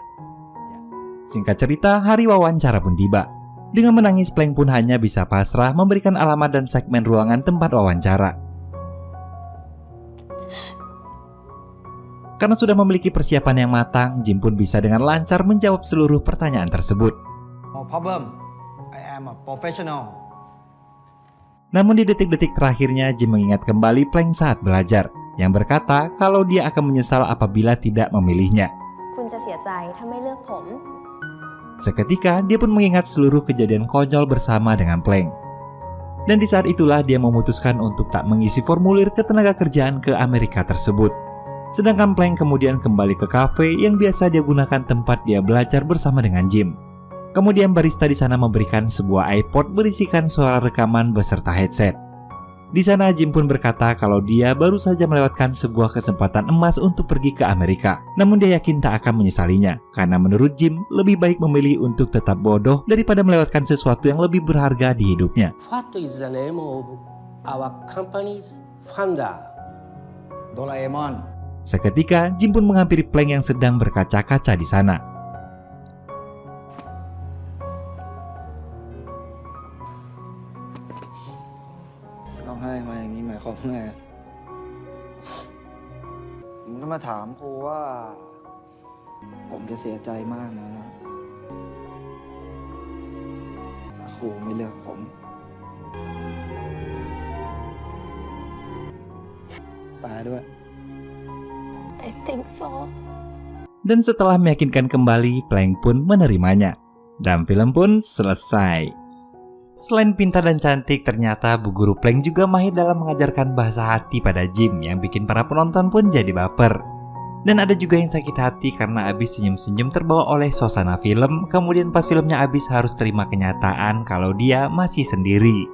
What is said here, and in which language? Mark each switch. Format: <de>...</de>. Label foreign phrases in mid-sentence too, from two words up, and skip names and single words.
<id>Singkat cerita, hari wawancara pun tiba. Dengan menangis, Plank pun hanya bisa pasrah memberikan alamat dan segmen ruangan tempat wawancara. Karena sudah memiliki persiapan yang matang, Jim pun bisa dengan lancar menjawab seluruh pertanyaan tersebut.</id> <en>No problem. I am a professional.</en> <id>Namun di detik-detik terakhirnya, Jim mengingat kembali Plank saat belajar, yang berkata kalau dia akan menyesal apabila tidak memilihnya.</id> <th>คุณจะเสียใจถ้าไม่เลือกผม</th> <id>Seketika, dia pun mengingat seluruh kejadian konyol bersama dengan Plank. Dan di saat itulah dia memutuskan untuk tak mengisi formulir ketenagakerjaan ke Amerika tersebut. Sedangkan Plank kemudian kembali ke kafe yang biasa dia gunakan tempat dia belajar bersama dengan Jim. Kemudian barista di sana memberikan sebuah iPod berisikan suara rekaman beserta headset. Di sana Jim pun berkata kalau dia baru saja melewatkan sebuah kesempatan emas untuk pergi ke Amerika. Namun dia yakin tak akan menyesalinya, karena menurut Jim lebih baik memilih untuk tetap bodoh daripada melewatkan sesuatu yang lebih berharga di hidupnya.</id> <en>What is the name of our company's founder? Doraemon.</en> <id>Seketika Jim pun menghampiri Plank yang sedang berkaca-kaca di sana.</id> <th>มึงมาถามกูว่าผมจะเสียใจมากนะถ้าครูไม่เลือกผมแปลด้วย</th> <en>I think so.</en> <id>Dan setelah meyakinkan kembali, Plank pun menerimanya. Dan film pun selesai. Selain pintar dan cantik, ternyata Bu Guru Plank juga mahir dalam mengajarkan bahasa hati pada Jim yang bikin para penonton pun jadi baper. Dan ada juga yang sakit hati karena abis senyum-senyum terbawa oleh suasana film, kemudian pas filmnya abis harus terima kenyataan kalau dia masih sendiri.</id>